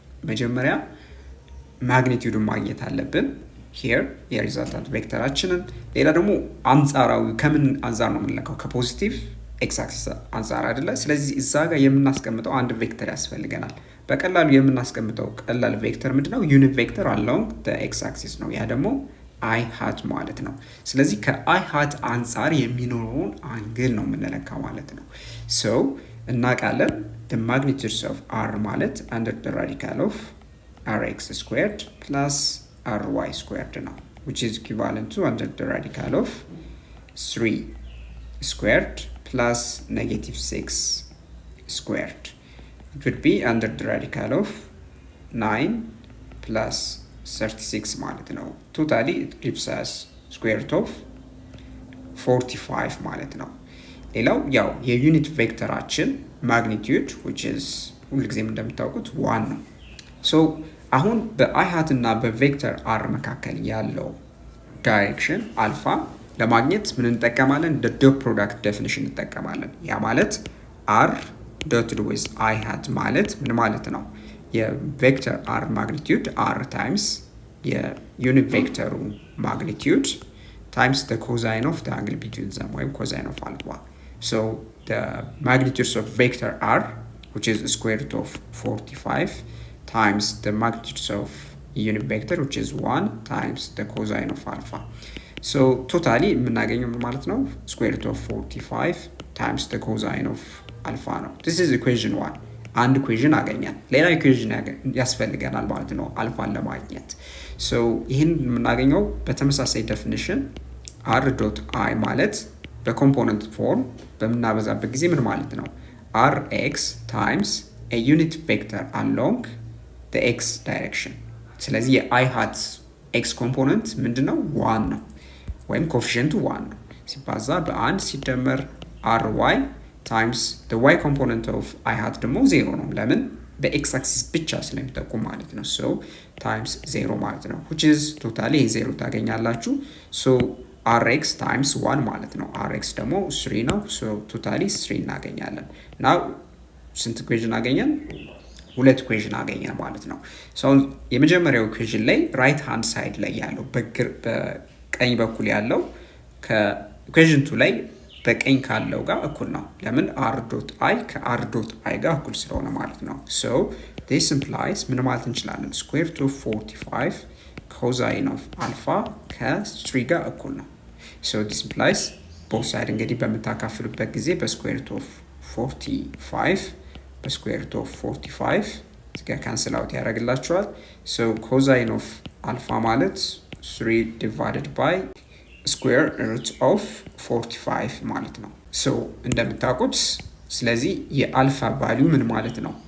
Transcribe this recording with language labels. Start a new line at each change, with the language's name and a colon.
Amharic: መጀመሪያ ማግኒቲዩዱን ማግኘት አለብን here የሪዛልታንት ቬክተራችንን። ሌላ ደግሞ አንጻራዊ ከምን አንጻር ነው የምንለካው? ከፖዚቲቭ ኤክስ አክሲስ አንጻር አይደለ? ስለዚህ እዛ ጋር የምናስቀምጠው አንድ ቬክተር ያስፈልገናል። በቀላሉ የምናስቀምጠው ቀላል ቬክተር ምንድነው?
English: ዩኒት ቬክተር along the x axis ነው። ያ ደግሞ i hat ማለት ነው።
Amharic: ስለዚህ ከi hat አንጻር የሚኖረውን አንግል ነው የምንለካው ማለት ነው።
English: so እናውቃለን the magnitudes of r ማለት under the radical of rx squared plus ry squared ነው, which is equivalent to under the radical of 3 squared plus negative 6 squared. It would be under the radical of 9 plus 36
Amharic: ማለት ነው.
English: Totally it gives us square root of 45
Amharic: ማለት ነው. ሌላው ያው የዩኒት ቬክተራችን magnitude
English: which is
Amharic: ሁልጊዜም እንደምታውቁት 1 ነው. so አሁን በi hat እና በቬክተር r መካከል ያለው ዳይሬክሽን አልፋ ለማግኘት ምን እንጠቀማለን?
English: the dot product definition
Amharic: እንጠቀማለን። ያ ማለት r dotted with i hat ማለት ምን ማለት ነው?
English: የቬክተር r magnitude r times የዩኒት ቬክተሩ magnitude times the cosine of the angle between them
Amharic: ወይም
English: cosine of alpha. so the magnitudes of vector r which is square root of 45 times the magnitudes of unit vector which is 1 times the cosine of alpha. so totally
Amharic: የምናገኘው ማለት ነው
English: square root of 45 times the cosine of alpha ነው። this is equation 1.
Amharic: አንድ equation አገኘን። ሌላ equation ያስፈልገናል ማለት ነው አልፋን ለማግኘት።
English: so ይሄን
Amharic: የምናገኘው በተመሳሳይ definition r dot i ማለት በኮምፖነንት ፎርም በመናበዛበት ጊዜ ምን ማለት ነው?
English: rx times a unit vector along the x direction.
Amharic: ስለዚህ የi hat x ኮምፖነንት ምንድነው? 1 ነው ወይም ኮኤፊሺየንቱ 1 ነው ሲባዛ በ1 ሲደመር ry times the y component of i hat ደግሞ 0 ነው። ለምን? በx axis ብቻ ስለሚጠቁም ማለት ነው። so times 0 ማለት ነው
English: which is totally 0
Amharic: ታገኛላችሁ። so rx times 1 ማለት ነው። rx ደግሞ 3 ነው። so totally 3 እናገኛለን። now ስንት ኢኩዌሽን አገኘን? ሁለት ኢኩዌሽን አገኘን ማለት ነው። so የመጀመሪያው ኢኩዌሽን ላይ ራይት ሃንድ ሳይድ ላይ ያለው በቀኝ በኩል ያለው ከኢኩዌሽን 2 ላይ በቀኝ ካለው ጋር እኩል ነው። ለምን? r.i ከr.i ጋር እኩል ስለሆነ ማለት ነው። so this implies ምን ማለት እንችላለን?
English: square root of 45 cosine of alpha ከ3 ጋር እኩል ነው። so this implies both side እንግዲህ በመታካፍሉበት ጊዜ በsquare root of 45 በsquare root of 45 እዚህ ጋር ካንስል አውት ያደርግላችኋል። so cosine of alpha ማለት 3 divided by square root of 45 ማለት ነው። so
Amharic: እንደምታውቁት ስለዚህ የአልፋ ቫልዩ ምን ማለት ነው?